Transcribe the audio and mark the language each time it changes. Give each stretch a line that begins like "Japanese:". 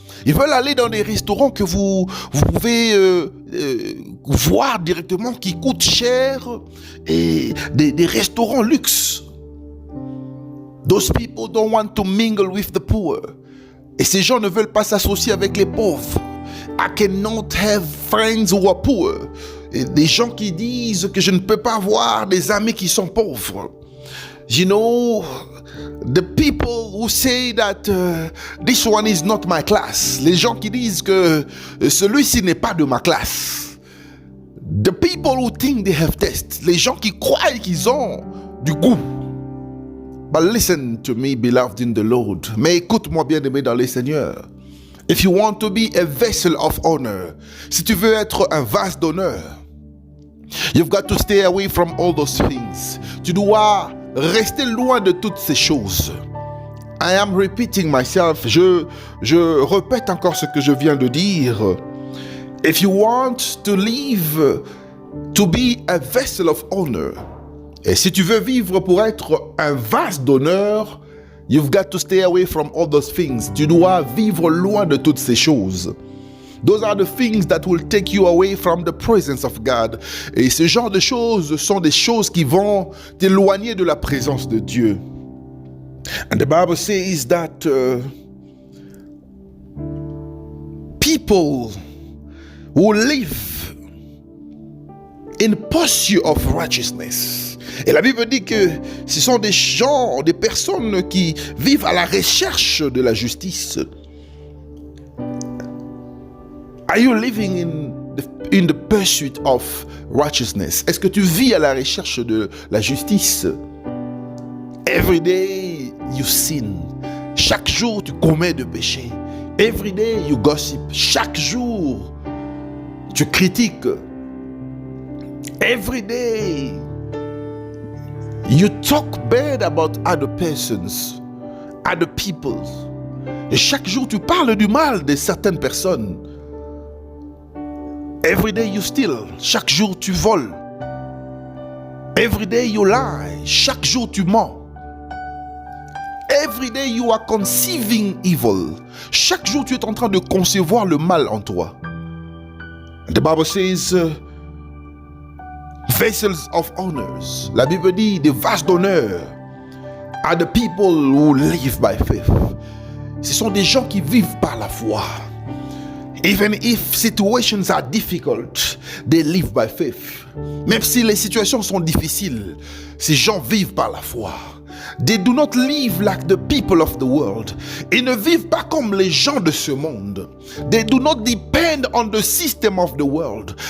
French: Ils veulent aller dans des restaurants que vous pouvez voir directement qui coûtent cher et des restaurants luxe.
English: Those people don't want to mingle with the poor.
French: Et ces gens ne veulent pas s'associer avec les pauvres.
English: I cannot have friends who are poor.
French: Et des gens qui disent que je ne peux pas avoir des amis qui sont pauvres.
English: You know, the people who say that this one is not my class.
French: Les gens qui disent que celui-ci n'est pas de ma classe.
English: The people who think they have taste.
French: Les gens qui croient qu'ils ont du goût.
English: But listen to me, beloved in the Lord.
French: Mais écoute-moi, bien-aimé dans le Seigneur.
English: If you want to be a vessel of honor,
French: si tu veux être un vase d'honneur,
English: you've got to stay away from all those things.
French: Tu dois rester loin de toutes ces choses.
English: I am repeating myself.
French: Je répète encore ce que je viens de dire.
English: If you want to live to be a vessel of honor,
French: et si tu veux vivre pour être un vase d'honneur,
English: you've got to stay away from all those things.
French: Tu dois vivre loin de toutes ces choses.
English: Those are the things that will take you away from the presence of God.
French: Et ce genre de choses sont des choses qui vont t'éloigner de la présence de Dieu.
English: And the Bible says that people who live in pursuit of righteousness.
French: Et la Bible dit que ce sont des gens, des personnes qui vivent à la recherche de la justice.
English: Are you living in the pursuit of righteousness?
French: Est-ce que tu vis à la recherche de la justice?
English: Every day you sin.
French: Chaque jour tu commets de péchés.
English: Every day you gossip.
French: Chaque jour tu critiques.
English: Every day you talk bad about other persons, other people.
French: Et chaque jour tu parles du mal de certaines personnes.
English: Every day you steal.
French: Chaque jour tu voles.
English: Every day you lie.
French: Chaque jour tu mens.
English: Every day you are conceiving evil.
French: Chaque jour tu es en train de concevoir le mal en toi.
English: The Bible says vessels of honors.
French: La Bible dit des vases d'honneur
English: are the people who live by faith.
French: Ce sont des gens qui vivent par la foi.
English: Even if situations are difficult, they live by faith.
French: Même si les situations sont difficiles, ces gens vivent par la foi.
English: They do not live like the people of the world.
French: Ils ne vivent pas comme les gens de ce monde.
English: They do not depend on the system of the world.